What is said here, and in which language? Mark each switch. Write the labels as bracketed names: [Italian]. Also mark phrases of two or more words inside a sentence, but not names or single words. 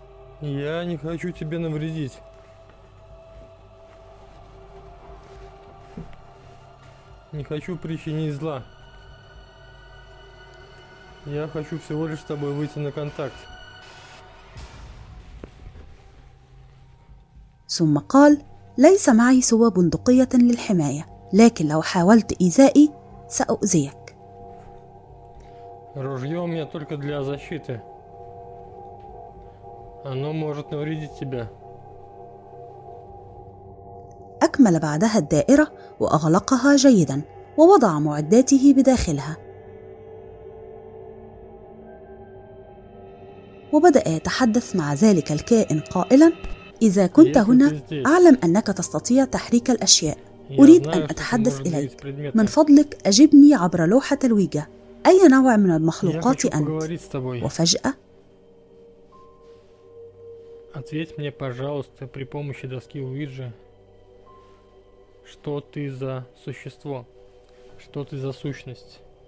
[Russian] Я не хочу тебе навредить. Не хочу причинить зла. Я хочу всего лишь с тобой выйти на контакт. [Arabic] ثم قال: ليس معي سوى بندقية للحماية، لكن لو حاولت إيذائي سأؤذيك. [Russian] Ружье у меня только для защиты. Оно может навредить тебе. [Arabic] أكمل بعدها الدائرة وأغلقها جيدا ووضع معداته بداخلها. وبدأ يتحدث مع ذلك الكائن قائلا: إذا كنت هنا أعلم أنك تستطيع تحريك الأشياء، أريد أن أتحدث إليك، من فضلك أجبني عبر لوحة الويجا، أي نوع من المخلوقات أنت؟ وفجأة [Russian] Ответь мне, пожалуйста, при помощи доски Уиджи, что ты за существо, что ты за сущность.